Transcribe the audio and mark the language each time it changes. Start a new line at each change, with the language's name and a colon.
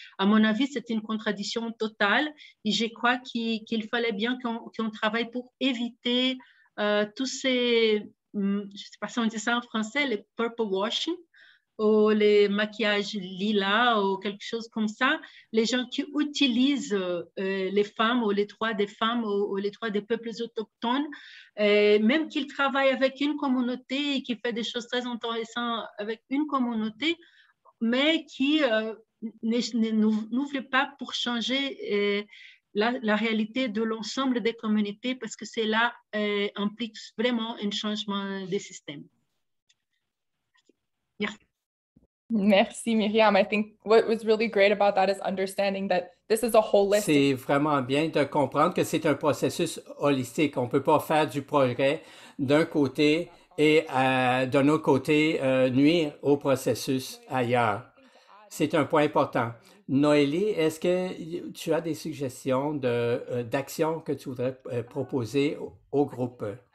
French: À mon avis, c'est une contradiction totale et je crois qu'il fallait bien qu'on travaille pour éviter tous ces, je ne sais pas si on dit ça en français, les purple washing, ou les maquillages lilas ou quelque chose comme ça, les gens qui utilisent les femmes ou les droits des femmes ou les droits des peuples autochtones, même qu'ils travaillent avec une communauté et qu'ils font des choses très intéressantes avec une communauté, mais qui n'ouvre pas pour changer la réalité de l'ensemble des communautés parce que cela implique vraiment un changement des systèmes. Merci. Merci, Myriam.
English: I think what was really great about that is understanding that this is a holistic.
French: C'est vraiment bien de comprendre que c'est un processus holistique. On ne peut pas faire du progrès d'un côté et d'un autre côté nuire au processus ailleurs. C'est un point important. Noélie, est-ce que tu as des suggestions d'actions que tu voudrais proposer au groupe?